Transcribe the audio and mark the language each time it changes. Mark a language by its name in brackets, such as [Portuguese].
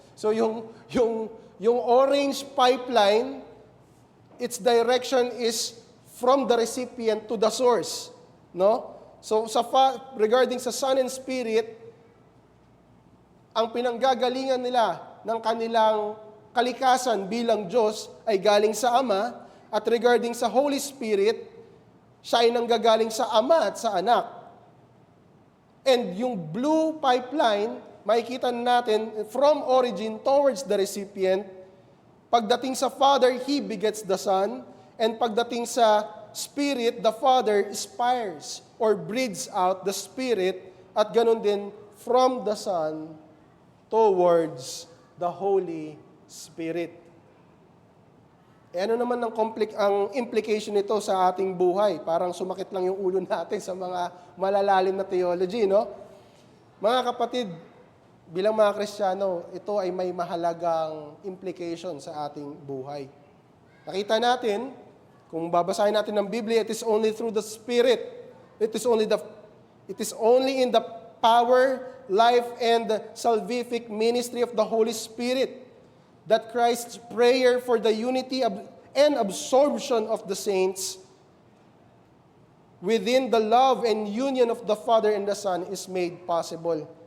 [English] So, yung orange pipeline, its direction is from the recipient to the source. No? [Filipino] So, regarding sa Son and Spirit, ang pinanggagalingan nila ng kanilang kalikasan bilang Diyos ay galing sa Ama, at regarding sa Holy Spirit, siya ay nanggagaling sa Ama at sa Anak. [English] And yung blue pipeline, [Filipino] makikita natin [English] from origin towards the recipient. Pagdating sa Father, He begets the Son. And pagdating sa Spirit, the Father inspires or breathes out the Spirit. [Filipino] At ganun din from the Son towards the Holy Spirit. Ano naman ang implication nito sa ating buhay? Parang sumakit lang yung ulo natin sa mga malalalim na theology, no? Mga kapatid, bilang mga Kristiyano, ito ay may mahalagang implication sa ating buhay. Nakita natin, kung babasahin natin ng Biblia, [English] it is only through the Spirit. It is only in the power, life, and salvific ministry of the Holy Spirit that Christ's prayer for the unity and absorption of the saints within the love and union of the Father and the Son is made possible.